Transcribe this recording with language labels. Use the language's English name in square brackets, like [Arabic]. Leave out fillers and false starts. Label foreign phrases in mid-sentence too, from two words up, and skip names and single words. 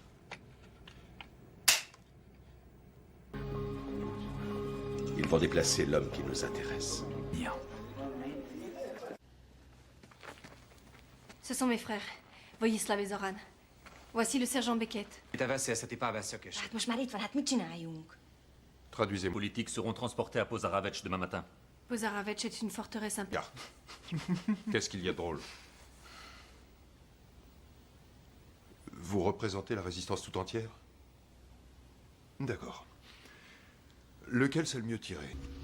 [French] Ils vont déplacer l'homme qui nous intéresse. Ce sont mes frères, Vojislav et Zoran. Voici le sergent Beckett. [Hungarian] Te veszélyezteti Pavel szökös. Hát most már itt van, hát mit csináljunk? [French] Traduisez-moi. Les politiques seront transportés à Pozaravech demain matin. Pozaravech est une forteresse Ah. Qu'est-ce qu'il y a de drôle? Vous représentez la résistance tout entière? D'accord. Lequel c'est le mieux tiré?